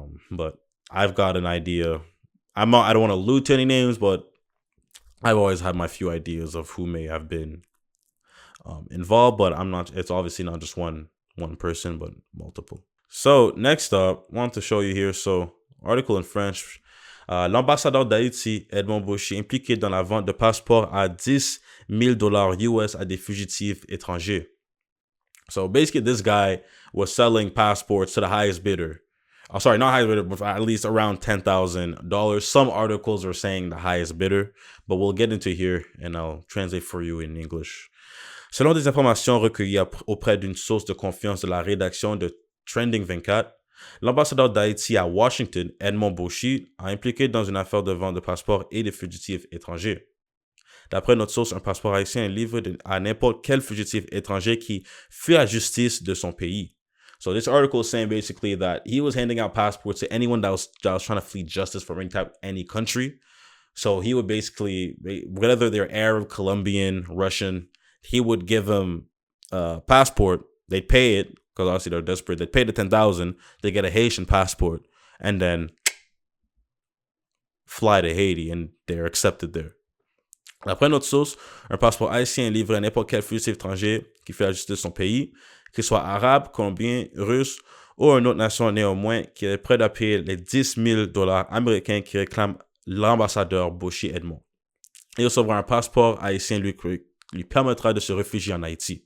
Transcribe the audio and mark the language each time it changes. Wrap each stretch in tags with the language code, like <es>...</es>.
<en>But I've got an idea. I don't want to allude to any names, but I've always had my few ideas of who may have been involved, but it's obviously not just one person, but multiple. So next up, I want to show you here. So article in French.</en> <fr>L'ambassadeur d'Haïti, Edmond Bouchy, impliqué dans la vente de passeports à $10,000 US à des fugitifs étrangers.</fr> <en>So basically, this guy was selling passports to the highest bidder. Oh, sorry, not highest bidder, but at least around $10,000. Some articles are saying the highest bidder, but we'll get into here and I'll translate for you in English.</en> <fr>Selon des informations recueillies auprès d'une source de confiance de la rédaction de Trending 24, l'ambassadeur d'Haïti à Washington, Edmond Bouchy, a impliqué dans une affaire de vente de passeports et de fugitifs étrangers. D'après notre source, un passeport haïtien est livré à n'importe quel fugitif étranger qui fuit la justice de son pays.</fr> <en>So this article is saying basically that he was handing out passports to anyone that was trying to flee justice from any country. So he would basically, whether they're Arab, Colombian, Russian, he would give them a passport. They'd pay it because obviously they're desperate. They'd pay the $10,000. They get a Haitian passport and then fly to Haiti and they're accepted there.</en> <fr>D'après notre source, un passeport haïtien est livré à n'importe quel fugitif étranger qui fait la justice de son pays, qu'il soit arabe, colombien, russe ou une autre nation néanmoins qui est prêt à payer les $10,000 américains qui réclament l'ambassadeur Bouchy Edmond. Il recevra un passeport haïtien lui permettra de se réfugier en Haïti.</fr>